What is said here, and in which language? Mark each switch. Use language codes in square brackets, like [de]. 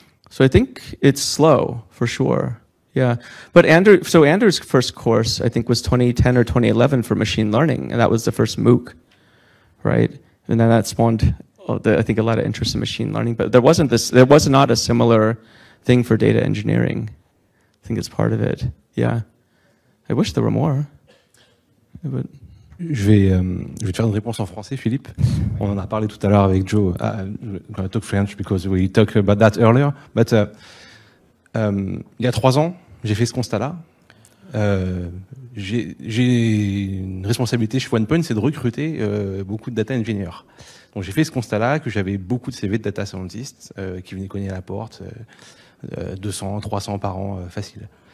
[en] So I think it's slow, for sure. Yeah, but Andrew's first course, I think, was 2010 or 2011 for machine learning, and that was the first MOOC, right? And then that spawned, I think, a lot of interest in machine learning. But there was not a similar thing for data engineering. I think it's part of it. Yeah, I wish there were more. But... [fr] Je vais te faire une réponse en français, Philippe. On en a parlé tout à l'heure avec Joe. [en] I'm going to talk French because we talked about that earlier. [fr] But il y a 3 ans, j'ai fait ce constat-là. J'ai une responsabilité chez OnePoint, c'est de recruter beaucoup de data engineers. Donc j'ai fait ce constat-là, que j'avais beaucoup de CV de data scientists qui venaient cogner à la porte, 200, 300 par an, facile.